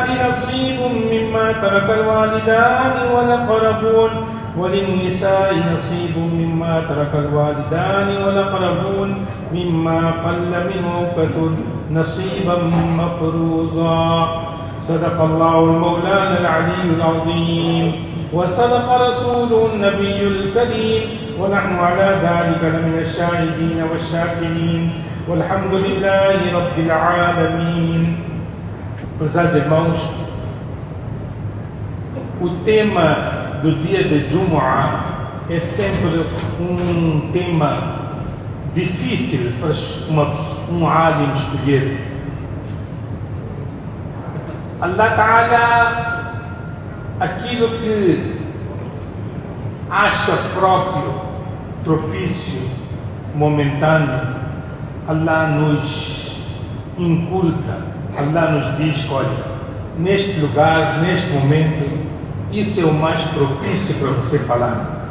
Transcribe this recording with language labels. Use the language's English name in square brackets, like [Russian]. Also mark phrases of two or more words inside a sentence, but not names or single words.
[Arabic] نصيب مما ترك الوالدان والأقربون وللنساء نصيب مما ترك الوالدان والأقربون مما قل منه كثر نصيبا مفروضا صدق الله المولانا العلي العظيم وصدق رسوله النبي الكريم ونحن على ذلك لمن الشاهدين والشاكرين والحمد لله رب العالمين. [Portuguese] Prezados irmãos, o tema do dia de Jumu'ah é sempre um tema difícil para um alim escolher. [Arabic] الله تعالى, [Portuguese] aquilo que acha próprio, propício, momentâneo, Allah nos inculca, Allah nos diz: olha, neste lugar, neste momento, isso é o mais propício para você falar.